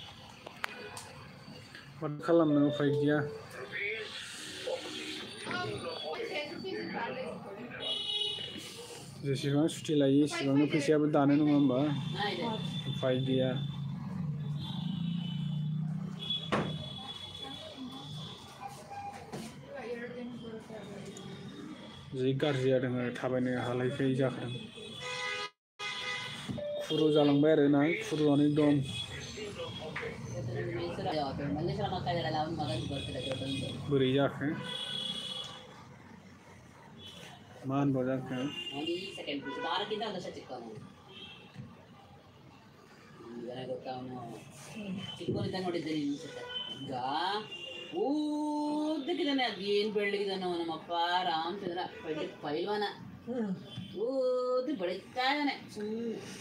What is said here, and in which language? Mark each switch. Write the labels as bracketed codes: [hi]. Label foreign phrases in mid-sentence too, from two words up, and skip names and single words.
[brx] माथो खालामनो उफाय गैया जेसेबां सुटि लायो एसेबांनो फैसायाबो दानो नङा होमबा उफाय गैया जि गाज्रि जादों आरो थाबायनो हालायखै जाखादों खुरु जालांबाय आरो ना खुरुआनो एकदम बोरै जाखो मा होनबाव जाखो [kn] ಊದ್ದಕ್ಕಿದ್ದಾನೆ ಅದೇನು ಬೆಳ್ಳಗಿದಾನೋ ನಮ್ಮಪ್ಪ ರಾಮಚಂದ್ರ ಪೈಲ್ವಾನ ಊದ್ದು ಬೆಳೀತಾ ಇದ್ದಾನೆ ಸುಮ್ಮನೆ